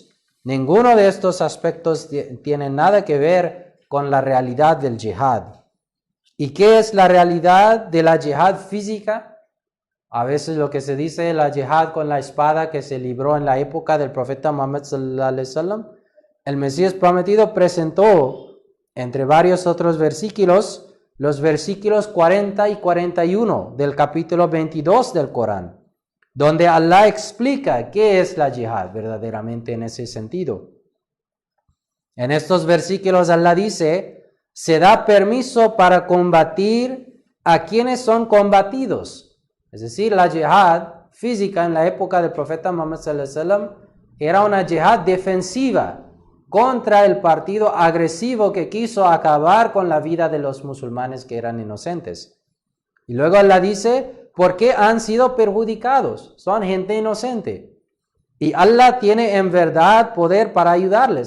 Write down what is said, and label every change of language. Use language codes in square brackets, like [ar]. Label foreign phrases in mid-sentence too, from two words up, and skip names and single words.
[es] Ninguno de estos aspectos tiene nada que ver con la realidad del jihad. ¿Y qué es la realidad de la jihad física? A veces lo que se dice la jihad con la espada que se libró en la época del profeta Muhammad [ar] صلى الله عليه وسلم. [es] El Mesías prometido presentó, entre varios otros versículos, los versículos 40 y 41 del capítulo 22 del Corán, donde Allah explica qué es la jihad verdaderamente en ese sentido. En estos versículos Allah dice: se da permiso para combatir a quienes son combatidos. Es decir, la jihad física en la época del profeta Muhammad [ar] صلى الله عليه وسلم [es] era una jihad defensiva contra el partido agresivo que quiso acabar con la vida de los musulmanes que eran inocentes. Y luego Allah dice: ¿por qué han sido perjudicados? Son gente inocente. Y Allah tiene en verdad poder para ayudarles.